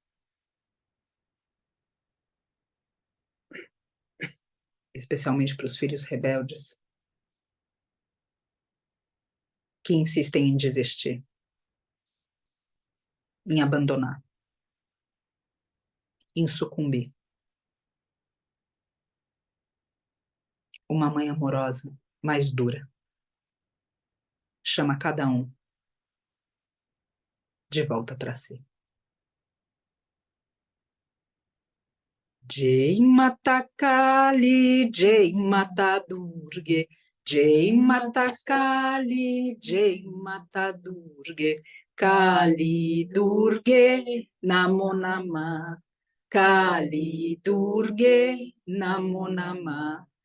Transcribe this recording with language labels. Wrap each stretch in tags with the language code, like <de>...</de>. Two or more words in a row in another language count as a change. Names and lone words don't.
<pt>Especialmente para os filhos rebeldes que insistem em desistir, em abandonar, em sucumbir. Uma mãe amorosa, mais dura, chama cada um de volta para si.</pt> <sa>जय माता काली, जय माता दुर्गे, जय माता काली, जय माता दुर्गे, काली दुर्गे, नमो नमः, काली दुर्गे, नमो नमः,</sa>